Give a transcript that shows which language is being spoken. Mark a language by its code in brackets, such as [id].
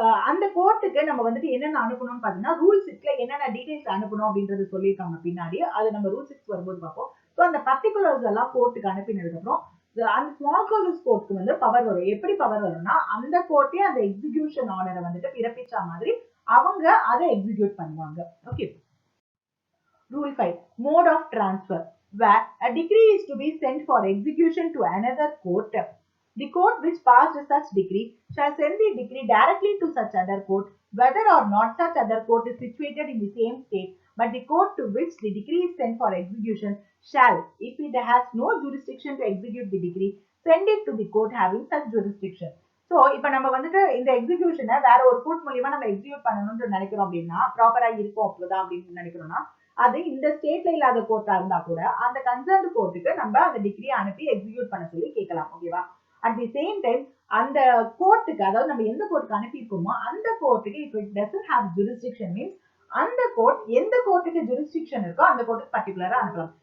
[ta] அந்த கோர்ட்டுக்கு நம்ம வந்துட்டு என்னென்ன அனுப்பணும்னு பாத்தீங்கன்னா ரூல் 6ல என்னென்ன டீடைல்ஸ் அனுப்பணும் அப்படின்றது சொல்லியிருக்காங்க பின்னாடி, அது நம்ம ரூல் 6 வரும்போது பார்ப்போம். ஸோ அந்த பர்டிகுலர்ஸ் எல்லாம் கோர்ட்டுக்கு அனுப்பினதுக்கு அப்புறம் அந்த ஸ்மால் காசஸ் கோர்ட்டுக்கு வந்து பவர் வரும். எப்படி பவர் வரும்னா அந்த கோர்ட்டே அந்த எக்ஸிகியூஷன் ஆர்டரை வந்துட்டு பிறப்பிச்ச மாதிரி அவங்க அதை எக்ஸிக்யூட் பண்ணுவாங்க. [en] Okay. Rule 5. Mode of transfer where a decree is to be sent for execution to another court. The court which passed such decree shall send the decree directly to such other court, whether or not such other court is situated in the same state, but the court to which the decree is sent for execution shall, if it has no jurisdiction to execute the decree, send it to the court having such jurisdiction. [ta] So, இப்ப நம்ம வந்துட்டு இந்த எக்ஸிகியூஷனை வேற ஒரு court மூலியமா நம்ம execute பண்ணணும்னு நினைக்கிறோம் அப்படின்னா ப்ராப்பரா இருக்கும் அப்படிதான் அப்படின்னு நினைக்கிறோம்னா அது இந்த ஸ்டேட்ல இல்லாத கோர்ட்டா இருந்தா கூட அந்த கன்சர்ன்ட் கோர்ட்டுக்கு நம்ம அந்த டிகிரியை அனுப்பி எக்ஸிக்யூட் பண்ண சொல்லி கேட்கலாம். ஓகேவா? அட் தி சேம் டைம் அந்த கோர்ட்டுக்கு, அதாவது நம்ம எந்த கோர்ட்டுக்கு அனுப்பியிருக்கோமோ அந்த கோர்ட்டுக்கு [en] if it doesn't have jurisdiction means [ta] அந்த கோர்ட் எந்த கோர்ட்டுக்கு ஜூரிஸ்டிக்ஷன் இருக்கோ அந்த கோர்ட்டுக்கு பர்டிகுலரா அனுப்பலாம்.